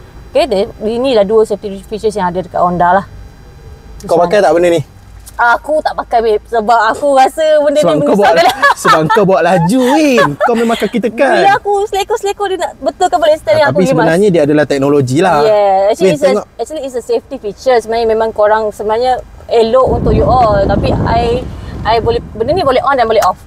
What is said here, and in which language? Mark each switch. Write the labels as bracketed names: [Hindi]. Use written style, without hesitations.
[Malay] Okay, inilah dua safety features yang ada dekat Honda lah. Kau pakai tak benda ni? Aku tak pakai babe, sebab aku rasa benda ni menyusahkan. Sebab kau bawa laju Win. Kau memang kaki tekan. Bila aku seleko-seleko dia nak betulkan balik stand yang aku tapi sebenarnya dia adalah teknologi lah. [English] Yeah, actually it's a safety feature. [Malay] Sebenarnya memang korang sebenarnya elok untuk you all. Tapi I boleh, benda ni boleh on dan boleh off.